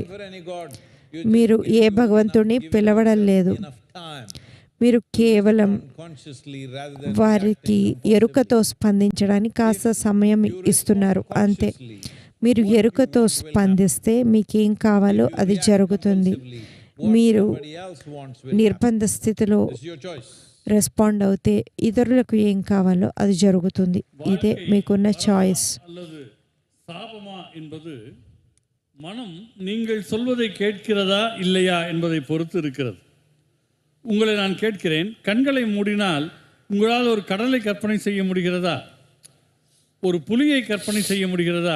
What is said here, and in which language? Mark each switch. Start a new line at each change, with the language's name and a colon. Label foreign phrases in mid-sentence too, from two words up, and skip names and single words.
Telugu: మీరు ఏ భగవంతుడిని పిలవడం లేదు, మీరు కేవలం వారికి ఎరుకతో స్పందించడానికి కాస్త సమయం ఇస్తున్నారు అంతే. మీరు ఎరుకతో స్పందిస్తే మీకేం కావాలో అది జరుగుతుంది. మీరు నిర్బంధ స్థితిలో రెస్పాండ్ అవుతే ఇతరులకు ఏం కావాలో అది జరుగుతుంది. ఇదే మీకున్న చాయిస్.
Tamil: அல்லது சாபமா என்பது மனம் நீங்கள் சொல்வதை கேட்கிறதா இல்லையா என்பதை பொறுத்து இருக்கிறது. உங்களை நான் கேட்கிறேன், கண்களை மூடினால் உங்களால் ஒரு கடலை கற்பனை செய்ய முடிகிறதா? ஒரு புலியை கற்பனை செய்ய முடிகிறதா?